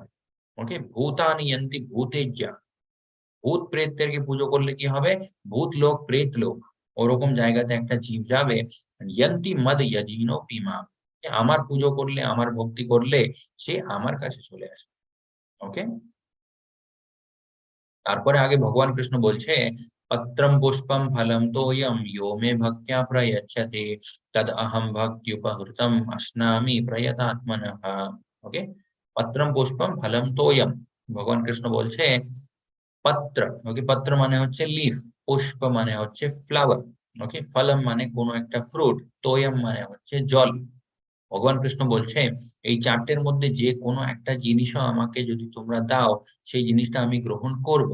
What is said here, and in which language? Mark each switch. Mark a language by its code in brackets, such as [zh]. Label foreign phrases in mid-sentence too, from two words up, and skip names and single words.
[bn] ওকে, [sa] ভূতানি যন্তি ভূতেজ্যা, [bn] ভূত প্রেতদেরকে পুজো করলে কি হবে, ভূত লোক, প্রেত লোক, ওরকম জায়গাতে একটা জীব যাবে। [sa] যন্তি মদ যজিনো পিমা, [bn] আমার পুজো করলে, আমার ভক্তি করলে সে আমার কাছে চলে আসে। ওকে, তারপরে আগে ভগবান কৃষ্ণ বলছে, [sa] পত্রম পুষ্পম ফলম তোয়ম यो मे भक्त्या प्रयच्छति तद अहम भक्त्युपहृतम अश्नामि प्रयतात्मनः। [bn] ওকে, [sa] পত্রম পুষ্পম ফলম তোয়ম, [bn] ভগবান কৃষ্ণ বলছে পত্র। ওকে, পত্র মানে হচ্ছে লিফ, পুষ্প মানে হচ্ছে ফ্লাওয়ার, ওকে, ফলম মানে কোনো একটা ফ্রুট, তোয়ম মানে হচ্ছে জল। ভগবান কৃষ্ণ বলছে, এই চারটের মধ্যে যে কোনো একটা জিনিসও আমাকে যদি তোমরা দাও, সেই জিনিসটা আমি গ্রহণ করব।